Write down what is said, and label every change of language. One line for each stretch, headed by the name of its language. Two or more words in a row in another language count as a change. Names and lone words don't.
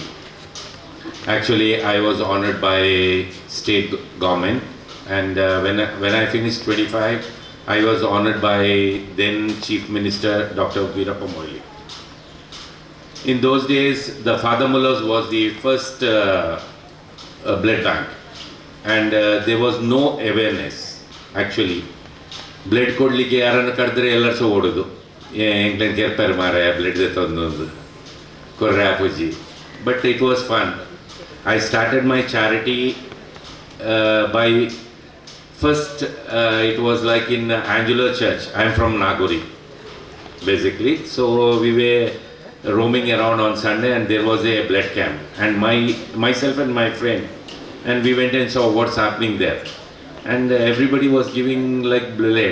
English: Actually, I was honored by state government, and when I finished 25, I was honored by then Chief Minister Dr. Veerappa Moily. In those days, the Father Mullah's was the first blood bank, and there was no awareness actually.
Kannada: ಬ್ಲಡ್ ಕೊಡಲಿಕ್ಕೆ ಯಾರನ್ನು ಕರೆದ್ರೆ ಎಲ್ಲರೂ ಸಹ ಓಡೋದು,
Tulu: ಎಂಗ್ಲನ್ ಕೆರ್ಪಾರ ಮಾರ ಬ್ಲಡ್ ತಂದೊಂದು ಕೊರ್ರೆ ಅಪ್ಪುಜಿ.
English: But it was fun. I started my charity by first it was like in Angular Church. I am from Nagori basically, so we were roaming around on Sunday and there was a blood camp, and myself and my friend, and we went and saw what's happening there, and everybody was giving like blood.